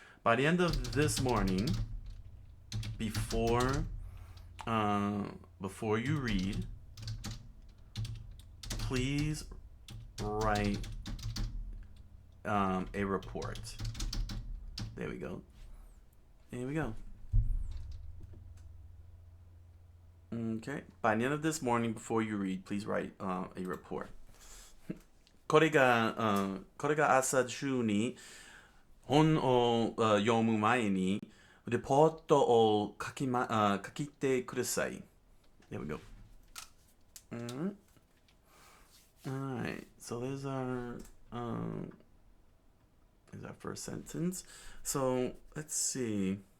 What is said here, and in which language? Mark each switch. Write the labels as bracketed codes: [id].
[en] By the end of this morning, before you read, please write a report. There we go. Okay. By the end of this morning, before you read, please write a report. [ja] これが朝中に本を読む前にレポートを書きてください. [en] There we go. Alright. So there's our first sentence. So let's see.